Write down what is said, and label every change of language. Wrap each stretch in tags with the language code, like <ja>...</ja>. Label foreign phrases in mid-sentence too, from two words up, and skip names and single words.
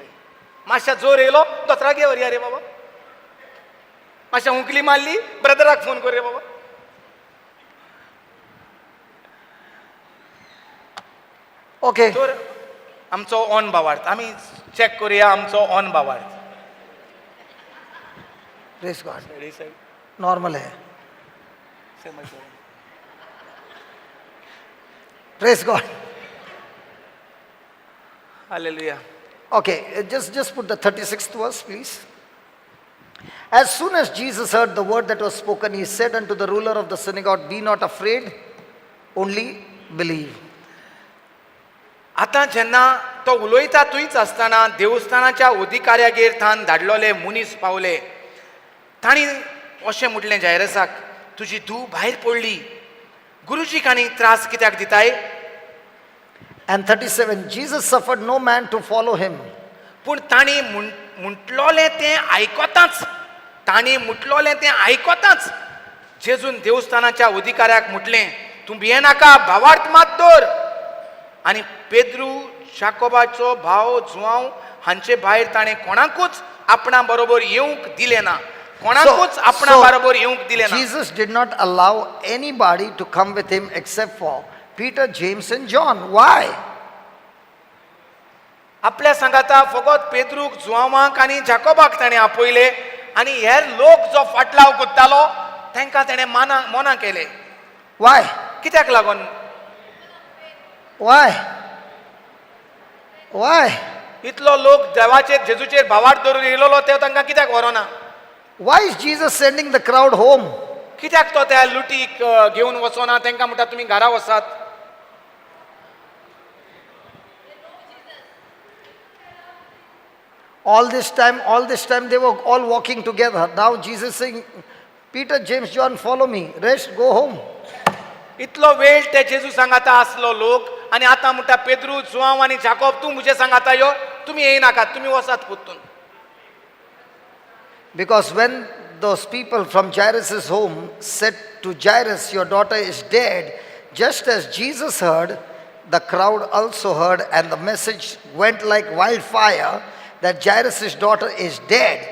<kok>मातशा जोर येयलो दोतोराक घे व्हरया रे बाबा, मातशा हुंकली मारली ब्रदराक फोन कर रे बाबा.</kok> <en>Okay.</en> <kok>तर आमचो ऑन बावार्थ आमी चॅक करुया, आमचो ऑन बावार्थ.</kok> <en>Praise God. Normal है. Praise God. Hallelujah. Okay, just put the 36th verse, please. As soon as Jesus heard the word that was spoken, he said unto the ruler of the synagogue, Be not afraid, only believe.</en> <kok>आतां जेन्ना तो उलयता थंयच आसतना देवस्थानाच्या अधिकाऱ्यागेर थान धाडलोले मनीस पावले. तांणी अशें म्हटलें जायरसाक, तुजी धूव भायर पडली, गुरुजीक आनी त्रास कित्याक दिताय?</kok> <en>And 37, Jesus suffered no man to follow him.</en> <kok>पूण तांणी म्हटलोलें तें आयकोताच, तांणी म्हटलोलें तें आयकोताच जेजून देवस्थानाच्या अधिकाऱ्याक म्हटलें, तूं भियेनाका, भावार्थ मात दवर. आनी पेद्रू, शाकोबाचो भाव जुआंव हांचे भायर ताणें कोणाकूच आपणा बरोबर येवंक दिलें ना, कोणाकूच आपणा बरोबर येवंक दिलें ना.</kok> <en>Jesus did not allow anybody to come with him except for Peter, James and John. Why?</en> <kok>आपल्या सांगाता फकत पेद्रूक, जुआंवाक आनी जाकोबाक ताणें आपयले, आनी हेर लोक जो फाटलाव कोत्तालो तांकां ताणें मना केले.</kok> <en>Why?</en> <kok>कित्याक लागून?</kok> <en>Why? Why?</en> <kok>इतलो लोक देवाचेर जेजूचेर भावार्थ धरून येयलोलो ते तांकां कित्याक व्हरोना?</kok> <en>Why is Jesus sending the crowd home?</en> <kok>कित्याक तो त्या लुटीक घेवन वचोना, तांकां म्हणटा तुमी घरा वसात?</kok> <en>All this time they were all walking together. Now Jesus saying, Peter, James, John, follow me. Rest, go home.</en> <kok>इतलो वेळ ते जेजू सांगाता आसलो लोक, आनी आतां म्हणटा पेद्रू, जुआंव आनी जाकोब, तूं म्हजे सांगाता यो, तुमी येयनाकात, तुमी वसात पोत्तून.</kok> <en>Because when those people from Jairus' home said to Jairus, your daughter is dead, just as Jesus heard, the crowd also heard, and the message went like wildfire that Jairus' daughter is dead.</en>